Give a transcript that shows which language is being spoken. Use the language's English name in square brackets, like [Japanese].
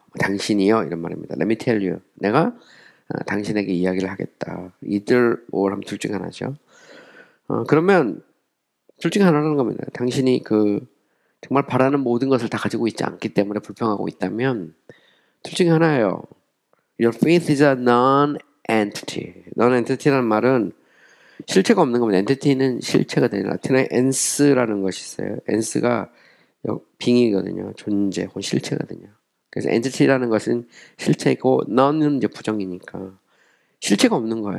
[Korean] 당신이요. 이런 말입니다. [English] Let me tell you. [Korean] 내가 당신에게 이야기를 하겠다. either or 하면 둘 중 하나죠. 그러면 둘 중 하나라는 겁니다. 당신이 정말 바라는 모든 것을 다 가지고 있지 않기 때문에 불평하고 있다면 둘 중에 하나예요. [English] Your faith is a non-entity. [Korean] non-entity라는 말은 실체가 없는 겁니다. entity는 실체가 되는 라틴어에 ens라는 것이 있어요. ens가 빙이거든요. 존재 혹은 실체거든요. 그래서 entity라는 것은 실체고 non은 이제 부정이니까 실체가 없는 거예요.